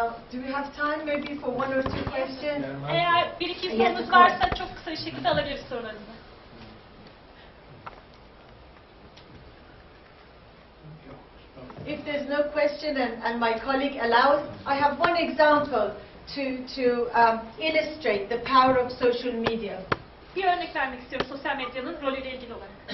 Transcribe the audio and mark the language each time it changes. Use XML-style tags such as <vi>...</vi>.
<en>Do we have time maybe for one or two questions?</en> <tr>Eğer bir iki sorunuz varsa çok kısa bir şekilde alabiliriz sorularınızı.</tr> <en>If there's no question and my colleague allows, I have one example to illustrate the power of social media.</en> <tr>Bir örnek vermek istiyorum sosyal medyanın rolüyle ilgili olarak.</tr>